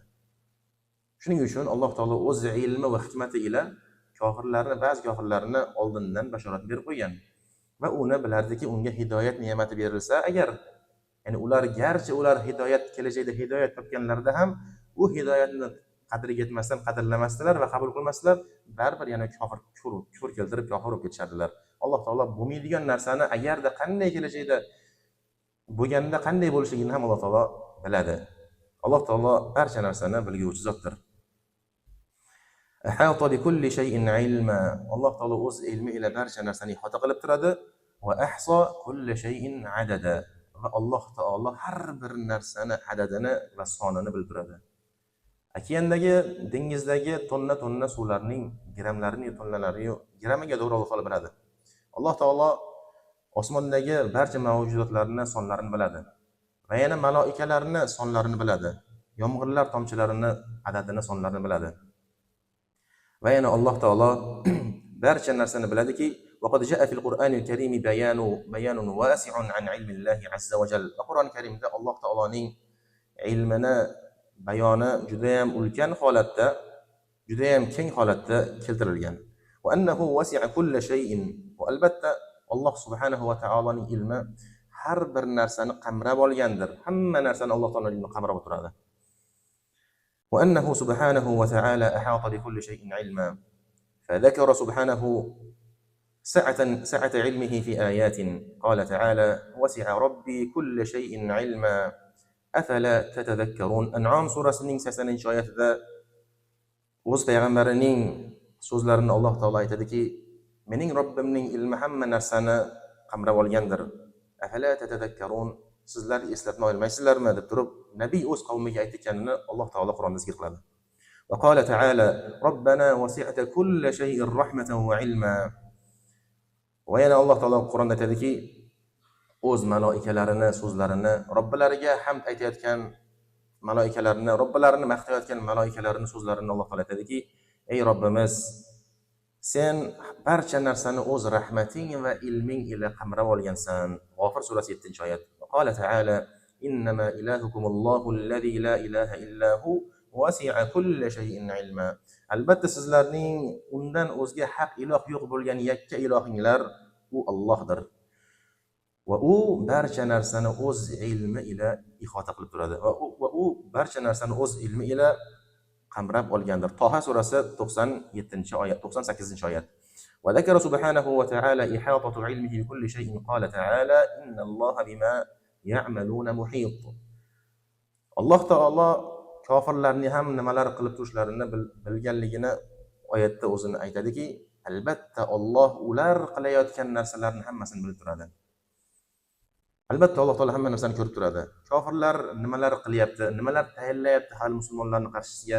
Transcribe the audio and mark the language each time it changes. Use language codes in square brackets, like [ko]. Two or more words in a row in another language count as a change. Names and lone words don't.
[uz] Shuning uchun Alloh taolo o'z ilmi va hikmati ila ba'zi kofirlarni oldindan bashorat berib qo'ygan va uni bilardiki, unga hidoyat ne'mati berilsa agar, ya'ni garchi ular kelajakda hidoyat topganlarida ham u hidoyatni qadriga yetmasdan qadrlamasdilar va qabul qilmasdilar, baribir yana kufr keltirib kofir bo'lib ketishardilar. Alloh taolo bo'lmaydigan narsani agarda qanday kelajakda bo'lganda qanday bo'lishligini ham Alloh taolo biladi. Alloh taolo barcha narsani bilguvchi zotdir. [ar] أحاط بكل شيء علما. [uz] Alloh taolo o'z ilmi ila barcha narsani ihota qilib turadi. [ar] وأحصى كل شيء عددا. [uz] Va Alloh taolo har bir narsani adadini va sonini bilib turadi. Okeandagi, dengizdagi tonna suvlarning grammlarini, tonnalarini grammiga to'g'ri Alloh taolo biladi. Alloh taolo osmondagi barcha mavjudotlarni sonlarini biladi. Va yana maloikalarni sonlarini biladi. Yomg'irlar tomchilarini adadini, sonlarini biladi. Va yana Alloh taolo barcha narsani biladiki, [ar] وقد جاء في القرآن الكريم بيان واسع عن علم الله عز وجل. [uz] Qur'on Karimda Alloh taoloning ilmini bayoni juda ham ulkan holatda, juda ham keng holatda keltirilgan. [ar] وأنه وسع كل شيء. [uz] Va albatta Alloh subhanahu va taoloning ilmi har bir narsani qamrab olgandir. Hamma narsani Alloh taoloning ilmi qamrab o'tiradi. [ar] وأنه سبحانه وتعالى أحاط بكل شيء علما. فذكر سبحانه سعة علمه في آيات قال تعالى وسع ربي كل شيء علما أفلا تتذكرون. [uz] An'am surasining 80-oyatida o'z payg'ambarining so'zlarini Alloh taolo aytadiki, mening Robbimning ilmi hamma narsani qamrab olgandir. [ar] أفلا تتذكرون, [uz] sizlar eslatma olmaysizlarmi deb turib, nabiy o'z qavmiga aytganini Alloh taolo Qur'onda zikr qiladi. [ar] وقال تعالى ربنا وسعت كل شيء رحمة وعلما. [uz] Va yana Alloh taolo Qur'onda aytadiki, o'z maloikalarini so'zlarini, Robbilariga hamd aytayotgan maloikalarini, Robbilarini maqtayotgan maloikalarini so'zlarini Alloh taolo aytadiki, ey Robbimiz, sen barcha narsani o'z rahmating va ilming ila qamrab olgansan. G'ofir surasi 7-oyat. [ar] قال تعالى إنما إلهكم الله الذي لا إله إلا هو وسع كل شيء علما. [uz] Albatta sizlarning undan o'zga haq iloh yo'q bo'lgan yakka ilohinglar u Allohdir. Va u barcha narsani o'z ilmi ila ihota qilib turadi. Va u barcha narsani o'z ilmi ila qamrab olgandir. Toha surasi 97-oyat, 98-oyat. [ar] وذكر سبحانه وتعالى إحاطة علمه بكل شيء قال تعالى إن الله بما يعملون محيط. [uz] Alloh taolo kofirlarning ham nimalar qilib turishlarini bilganligini oyatda o'zini aytadiki, albatta Alloh ular qilayotgan narsalarni hammasini bilib turadi. Albatta Alloh taolo hamma narsani ko'rib turadi. Kofirlar nimalar qilyapti, nimalar tayyorlayapti hali musulmonlarning qarshisiga.